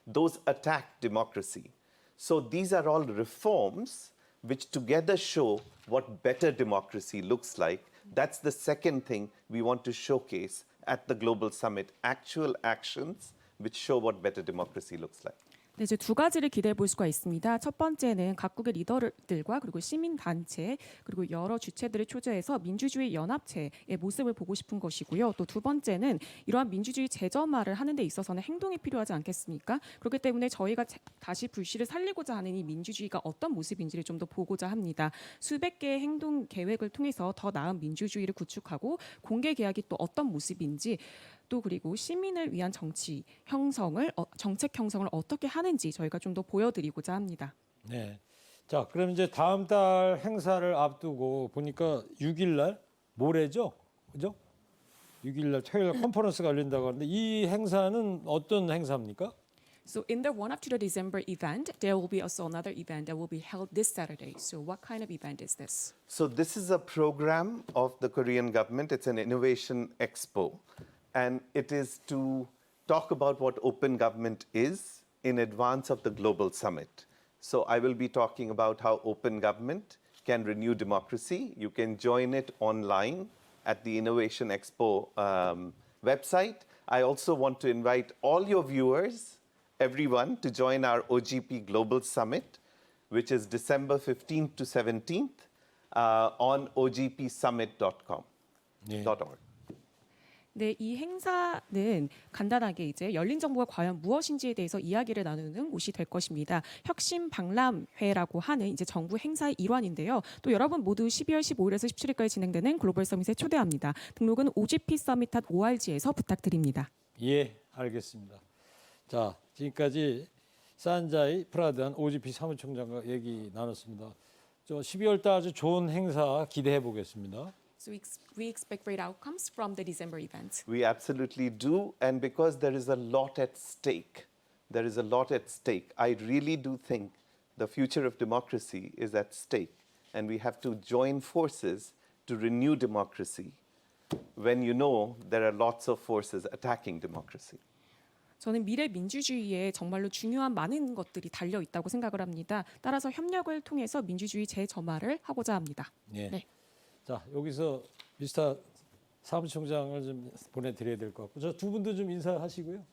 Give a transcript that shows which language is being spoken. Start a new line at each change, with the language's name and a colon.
English: Those attack democracy. So these are all reforms which together show what better democracy looks like. That's the second thing we want to showcase at the Global Summit, actual actions which show what better democracy looks like.
Korean: 네, 이제 두 가지를 기대해 볼 수가 있습니다. 첫 번째는 각국의 리더들과 그리고 시민 단체 그리고 여러 주체들을 초대해서 민주주의 연합체의 모습을 보고 싶은 것이고요. 또 두 번째는 이러한 민주주의 재점화를 하는 데 있어서는 행동이 필요하지 않겠습니까? 그렇기 때문에 저희가 다시 불씨를 살리고자 하는 이 민주주의가 어떤 모습인지를 좀 더 보고자 합니다. 수백 개의 행동 계획을 통해서 더 나은 민주주의를 구축하고 공개 계약이 또 어떤 모습인지 또 그리고 시민을 위한 정책 형성을 어떻게 하는지 저희가 좀 더 보여드리고자 합니다. 네. 자, 그럼 이제 다음 달 행사를 앞두고 보니까 6일 날 모레죠? 그죠? 6일 날 토요일 날 컨퍼런스가 열린다고 하는데 이 행사는 어떤 행사입니까?
English: So in the run up to the December event, there will be also another event that will be held this Saturday. So what kind of event is this? So this is a program of the Korean government. It's an innovation expo. And it is to talk about what open government is in advance of the Global Summit. So I will be talking about how open government can renew democracy. You can join it online at the Innovation Expo website. I also want to invite all your viewers, everyone, to join our OGP Global Summit, which is December 15th to 17th on ogpsummit.com.
Korean: 네.
English: .org.
Korean: 네, 이 행사는 간단하게 이제 열린 정보가 과연 무엇인지에 대해서 이야기를 나누는 곳이 될 것입니다. 혁신 박람회라고 하는 이제 정부 행사의 일환인데요. 또 여러분 모두 12월 15일에서 17일까지 진행되는 글로벌 서밋에 초대합니다. 등록은 ogpsummit.org에서 부탁드립니다. 예, 알겠습니다. 자, 지금까지 산자이 프라드한 OGP 사무총장과 얘기 나눴습니다. 12월 달 아주 좋은 행사 기대해 보겠습니다.
English: So we expect great outcomes from the December event. We absolutely do, and because there is a lot at stake, I really do think the future of democracy is at stake, and we have to join forces to renew democracy when you know there are lots of forces attacking democracy.
Korean: 저는 미래 민주주의에 정말로 중요한 많은 것들이 달려 있다고 생각을 합니다. 따라서 협력을 통해서 민주주의 재점화를 하고자 합니다. 예. 네. 자, 여기서 미스터 사무총장을 좀 보내드려야 될 것 같고, 저 두 분도 좀 인사하시고요.